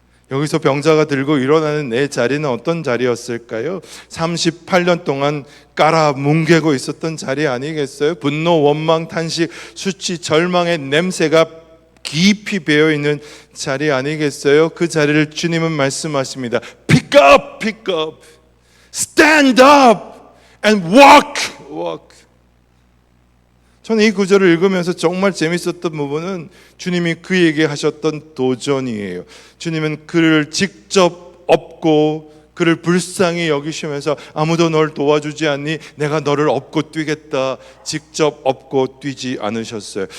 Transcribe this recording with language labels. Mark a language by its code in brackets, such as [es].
[ko] 여기서 병자가 들고 일어나는 내 자리는 어떤 자리였을까요? 38년 동안 깔아 뭉개고 있었던 자리 아니겠어요? 분노, 원망, 탄식, 수치, 절망의 냄새가 깊이 배어있는 자리 아니겠어요? 그 자리를 주님은 말씀하십니다. [en] Pick up, pick up, stand up and walk. [ko] 저는 이 구절을 읽으면서 정말 재밌었던 부분은 주님이 그에게 하셨던 도전이에요. 주님은 그를 직접 업고 그를 불쌍히 여기시면서 아무도 널 도와주지 않니? 내가 너를 업고 뛰겠다. 직접 업고 뛰지 않으셨어요.